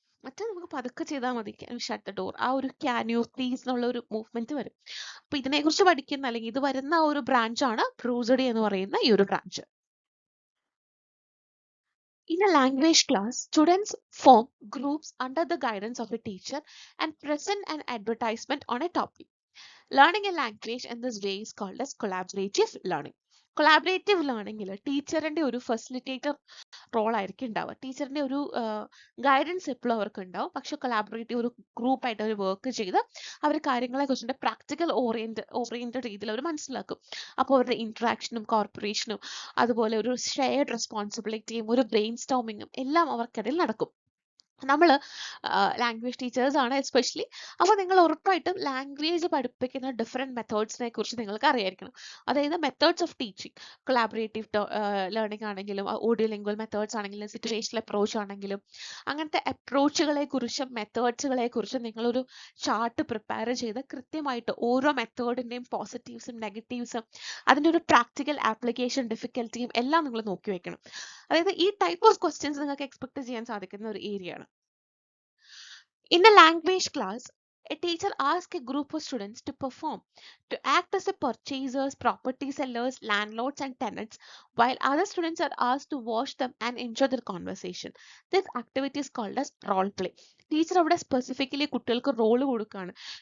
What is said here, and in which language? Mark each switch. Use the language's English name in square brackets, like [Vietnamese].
[Malayalam] മറ്റേ നമുക്ക് പതുക്കെ ചെയ്താൽ മതി. [English] shut the door, [Malayalam] ആ ഒരു [English] can you please [Malayalam] എന്നുള്ള ഒരു മൂവ്മെന്റ് വരും. അപ്പൊ ഇതിനെക്കുറിച്ച് പഠിക്കുന്ന അല്ലെങ്കിൽ ഇത് വരുന്ന ഒരു ബ്രാഞ്ചാണ് പ്രോസഡി എന്ന് പറയുന്ന ഈ ഒരു branch. [English] In a language class, students form groups under the guidance of a teacher and present an advertisement on a topic. Learning a language in this way is called as collaborative learning. [Malayalam] Collaborative learningൽ ടീച്ചറിന്റെ ഒരു facilitator role ആയിരിക്കും ഉണ്ടാവുക. ടീച്ചറിന്റെ ഒരു guidance എപ്പോഴും അവർക്ക് ഉണ്ടാവും. പക്ഷെ കൊളാബറേറ്റീവ് ഒരു ഗ്രൂപ്പായിട്ട് അവർ വർക്ക് ചെയ്ത് അവർ കാര്യങ്ങളെ കുറിച്ചിട്ട് പ്രാക്ടിക്കൽ ഓറിയന്റഡ് രീതിയിൽ അവർ മനസ്സിലാക്കും. അപ്പോൾ അവരുടെ ഇന്ററാക്ഷനും കോർപ്പറേഷനും അതുപോലെ ഒരു ഷെയർഡ് റെസ്പോൺസിബിലിറ്റിയും ഒരു ബ്രെയിൻ സ്റ്റോമിങ്ങും എല്ലാം അവർക്കിടയിൽ നടക്കും. നമ്മൾ ലാംഗ്വേജ് ടീച്ചേഴ്സ് ആണ് എസ്പെഷ്യലി. അപ്പോൾ നിങ്ങൾ ഉറപ്പായിട്ടും ലാംഗ്വേജ് പഠിപ്പിക്കുന്ന ഡിഫറെൻറ്റ് മെത്തേഡ്സിനെ കുറിച്ച് നിങ്ങൾക്ക് അറിയായിരിക്കണം. അതായത് methods of teaching, collaborative learning ആണെങ്കിലും ഓഡിയോ ലിംഗ്വൽ മെത്തേഡ്സ് ആണെങ്കിലും സിറ്റുവേഷണൽ അപ്രോച്ച് ആണെങ്കിലും അങ്ങനത്തെ അപ്രോച്ചുകളെ കുറിച്ചും മെത്തേഡ്സുകളെ കുറിച്ചും നിങ്ങളൊരു ചാർട്ട് പ്രിപ്പയർ ചെയ്ത് കൃത്യമായിട്ട് ഓരോ മെത്തേഡിൻ്റെയും പോസിറ്റീവ്സും നെഗറ്റീവ്സും അതിൻ്റെ ഒരു പ്രാക്ടിക്കൽ ആപ്ലിക്കേഷൻ ഡിഫിക്കൽറ്റിയും എല്ലാം നിങ്ങൾ നോക്കി വെക്കണം. അതായത് ഈ ടൈപ്പ് ഓഫ് ക്വസ്റ്റ്യൻസ് നിങ്ങൾക്ക് എക്സ്പെക്ട് ചെയ്യാൻ സാധിക്കുന്ന ഒരു ഏരിയ ആണ്. [English] In a language class, a teacher asks a group of students to perform, to act as a purchasers, property sellers, landlords, and tenants, while other students are asked to watch them and enjoy their conversation. This activity is called as role play. [Malayalam] Teacher അവിടെ specifically കുട്ടികൾക്ക് role കൊടുക്കുകയാണ്.